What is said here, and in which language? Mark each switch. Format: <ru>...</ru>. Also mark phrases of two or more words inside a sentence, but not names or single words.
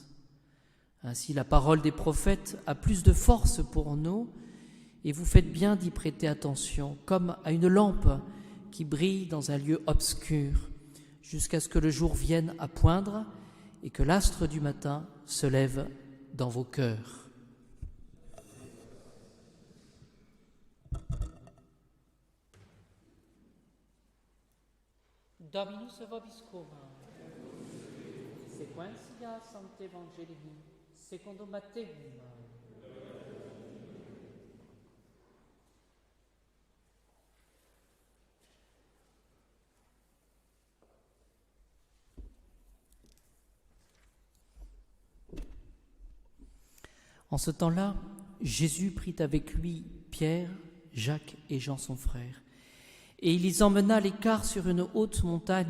<fr>Ainsi, la parole des prophètes a plus de force pour nous, et vous faites bien d'y prêter attention, comme à une lampe qui brille dans un lieu obscur, jusqu'à ce que le jour vienne à poindre et que l'astre du matin se lève dans vos cœurs.</fr> <la>Dominus vobiscum. Sequentia Sancte Evangelii secondo Matteum.</la> <fr>En ce temps-là, Jésus prit avec lui Pierre, Jacques et Jean son frère, et il les emmena à l'écart sur une haute montagne.</fr>